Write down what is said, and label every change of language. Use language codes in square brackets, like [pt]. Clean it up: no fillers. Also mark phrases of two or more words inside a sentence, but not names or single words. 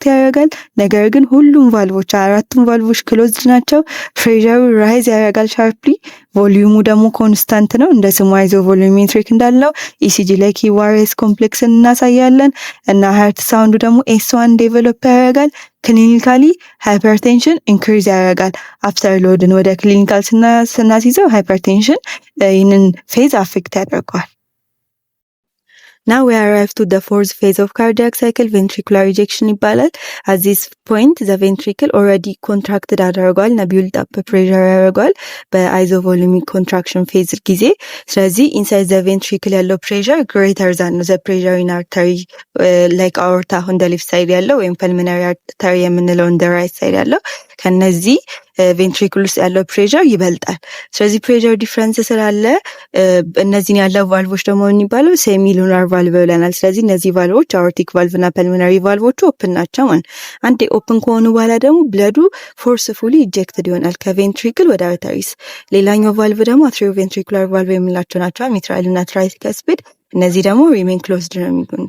[am] ያደርጋል። ነገር ግን ሁሉም ቫልቮች አራቱም ቫልቮች ክሎዝድ ናቸው። ፕሬሸሩ ራይዝ ያደርጋል ሻርፕሊ። ቮሊዩሙ ደግሞ ኮንስታንት ነው እንደ ስሙ አይዞ ቮሉሜትሪክ እንዳለው። ኢሲጂ ላይ [en] QRS complex [am] እናሳያለን እና [en] heart sound [am] ደግሞ ኤስ1 ዴቨሎፕ ያደርጋል። [en] clinically hypertension increase [am] ያደርጋል። አፍተር ሎድን ወደ ክሊኒካል ስናስይዘው ሃይፐርቴንሽን ይህንን ፌዝ አፌክት ያደርገዋል። [en] Now we arrive to the fourth phase of cardiac cycle, ventricular ejection ይባላል። At this point the ventricle already contracted [am] አድርጓል እና [en] build up pressure ያደርጓል isovolumic contraction phase [am] ጊዜ። ስለዚህ [en] inside the ventricle ያለው pressure greater than the pressure in artery like aorta on the left side [am] ያለው ወይም [en] pulmonary artery [am] የምንለው [en] on the right side [am] ያለው ከነዚህ ቬንትሪክል ውስጥ ያለው ፕሬሸር ይበልጣል። ስለዚህ [en] pressure difference [am] ስላለ እነዚህን ያለው ቫልቮች ደግሞ የሚባለው [en] semilunar valve [am] ብለናል። ስለዚህ እነዚህ ቫልቮች [en] aortic valve [am] እና [en] pulmonary valves open [am] ናቸው ማለት። አንዴ ኦፕን ከሆኑ በኋላ ደግሞ ብለዱ [en] forcefully ejected [am] ይሆናል ከቬንትሪክል ወደ አርተሪስ። ሌላኛው ቫልቭ ደግሞ [en] atrioventricular valve [am] የምንላቸው ናቸው፣ ሚትራል እና ትራይካስፒድ። እነዚህ ደግሞ [en] remain closed [am] ነው የሚሆኑት።